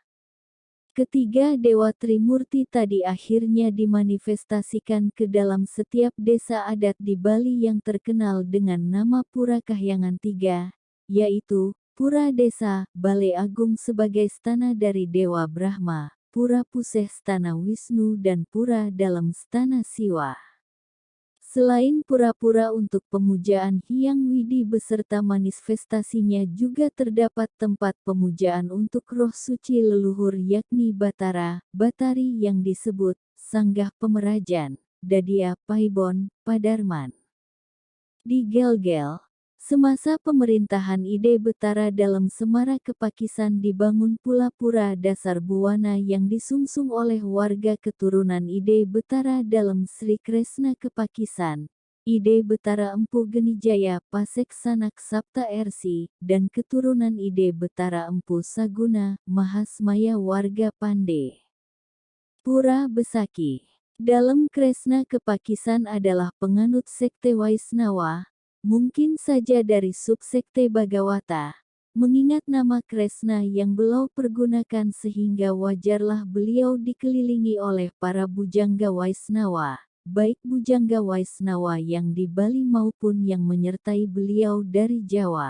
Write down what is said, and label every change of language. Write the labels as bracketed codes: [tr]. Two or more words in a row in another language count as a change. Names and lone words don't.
[id] Ketiga dewa Trimurti tadi akhirnya dimanifestasikan ke dalam setiap desa adat di Bali yang terkenal dengan nama Pura Kahyangan Tiga, yaitu Pura Desa Balai Agung sebagai stana dari Dewa Brahma, Pura Puseh stana Wisnu, dan Pura Dalam stana Siwa. Selain pura-pura untuk pemujaan Hyang Widi beserta manifestasinya, juga terdapat tempat pemujaan untuk roh suci leluhur yakni Batara, Batari yang disebut Sanggah Pemerajan, Dadia Paibon, Padarman. Di Gelgel, semasa pemerintahan Ide Betara dalam Semara Kepakisan dibangun pula pura dasar Buwana yang disungsung oleh warga keturunan Ide Betara dalam Sri Kresna Kepakisan, Ide Betara Empu Genijaya Pasek Sanak Sapta Ersi, dan keturunan Ide Betara Empu Saguna, Mahasmaya warga Pande. Pura Besaki dalam Kresna Kepakisan adalah penganut sekte Waisnawa, mungkin saja dari subsekte Bagawata, mengingat nama Kresna yang beliau pergunakan sehingga wajarlah beliau dikelilingi oleh para bujangga Waisnawa, baik bujangga Waisnawa yang di Bali maupun yang menyertai beliau dari Jawa.